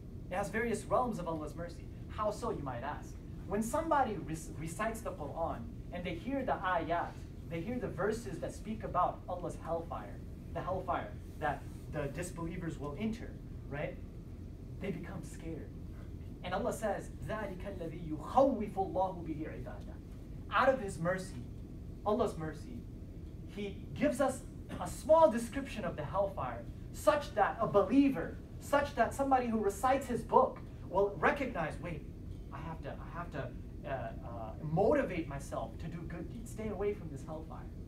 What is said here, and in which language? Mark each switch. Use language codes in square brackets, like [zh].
[en] It has various realms of Allah's mercy. How so, you might ask? When somebody recites the Quran and they hear the ayat, they hear the verses that speak about Allah's hellfire, the hellfire that the disbelievers will enter, right? They become scared. And Allah says, [ar] ذَلِكَ الَّذِي يُخَوِّفُ اللَّهُ بِهِ عِبَادَهُ. [en] Out of His mercy, Allah's mercy, He gives us a small description of the hellfire, such that a believer, such that somebody who recites His book will recognize, wait, I have to motivate myself to do good deeds. Stay away from this hellfire.